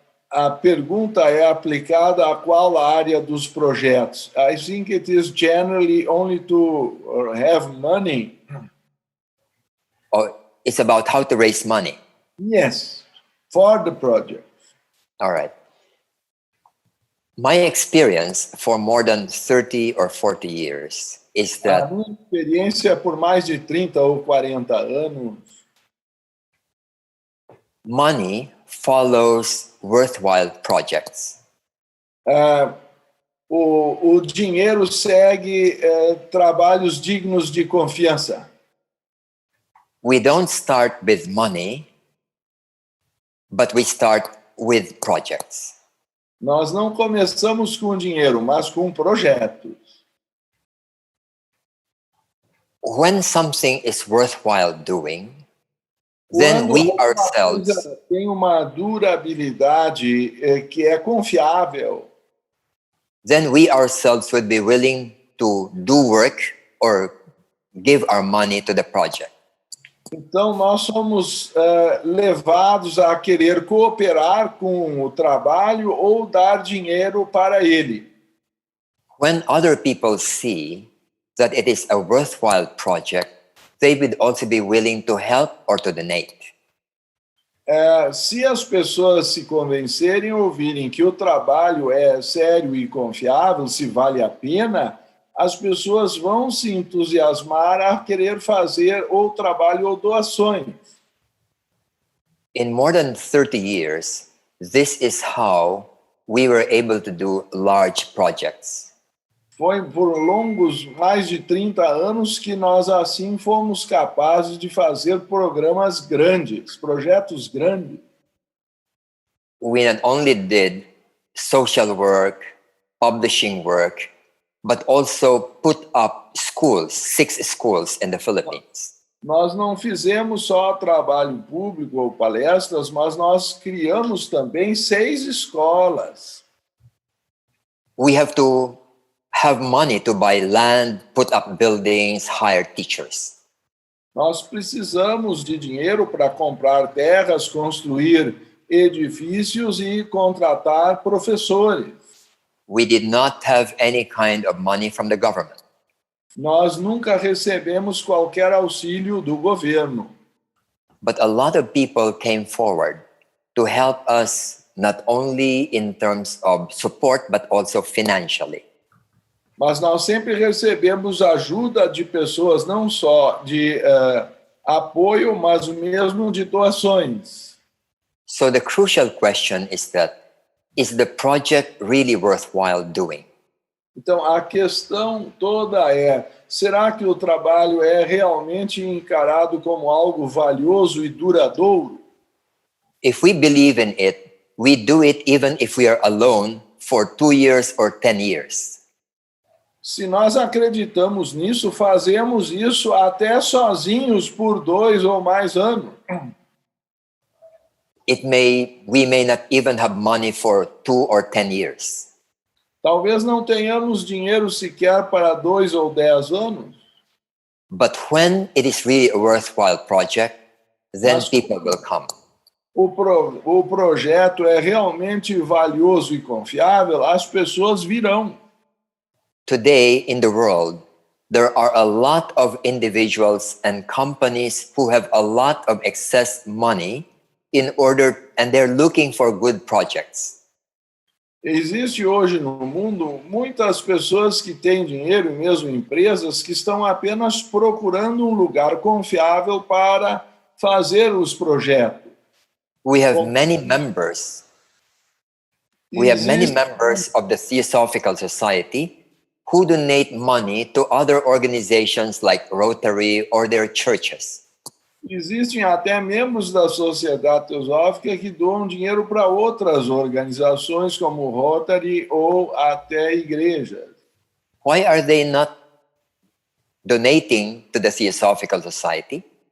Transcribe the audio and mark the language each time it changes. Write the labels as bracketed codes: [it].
[pt] a pergunta é aplicada a qual área dos projetos? [en] I think it is generally only to have money. Or it's about how to raise money. Yes, for the project. All right. My experience for more than 30 or 40 years is A that [pt] minha experiência por mais de 30 ou 40 anos, [en] money follows worthwhile projects. [pt] o dinheiro segue trabalhos dignos de confiança. [en] We don't start with money, but we start with projects. [pt] Nós não começamos com dinheiro, mas com projetos. [en] When something is worthwhile doing, then [pt] Quando [en] we [pt] alguma [en] ourselves [pt] coisa tem uma durabilidade que é confiável, [en] would be willing to do work or give our money to the project. [pt] então nós somos levados a querer cooperar com o trabalho ou dar dinheiro para ele. [en] When other people see that it is a worthwhile project, they would also be willing to help or to donate. [pt] Se as pessoas se convencerem ou ouvirem que o trabalho é sério e confiável, se vale a pena, as pessoas vão se entusiasmar a querer fazer ou trabalho ou doações. [en] In more than 30 years, this is how we were able to do large projects. [pt] Foi por longos mais de 30 anos que nós assim fomos capazes de fazer programas grandes, projetos grandes. [en] We not only did social work, publishing work, but also put up schools, 6 schools in the Philippines. [pt] Nós não fizemos só trabalho público ou palestras, mas nós criamos também 6 escolas. [en] We have to have money to buy land, put up buildings, hire teachers. [pt] Nós precisamos de dinheiro para comprar terras, construir edifícios e contratar professores. [en] We did not have any kind of money from the government. [pt] Nós nunca recebemos qualquer auxílio do governo. [en] But a lot of people came forward to help us not only in terms of support, but also financially. [pt] Mas nós sempre recebemos ajuda de pessoas, não só de apoio, mas mesmo de doações. [en] So the crucial question is that, is the project really worthwhile doing? [pt] Então, a questão toda é, será que o trabalho é realmente encarado como algo valioso e duradouro? [en] If we believe in it, we do it even if we are alone for 2 years or 10 years. [pt] Se nós acreditamos nisso, fazemos isso até sozinhos por 2 ou mais anos. [en] We may not even have money for 2 or 10 years. [pt] Talvez não tenhamos dinheiro sequer para 2 ou 10 anos. [en] But when it is really a worthwhile project, then people will come. [pt] O projeto é realmente valioso e confiável, as pessoas virão. [en] Today in the world, there are a lot of individuals and companies who have a lot of excess money and they're looking for good projects. [pt] Existe hoje no mundo muitas pessoas que têm dinheiro e mesmo empresas que estão apenas procurando um lugar confiável para fazer os projetos. [en] We have many members. We have many members of the Theosophical Society who donate money to other organizations like Rotary or their churches. [pt] Existem até membros da Sociedade Teosófica que doam dinheiro para outras organizações como Rotary ou até igrejas. [en] Why are they not donating to the Theosophical Society?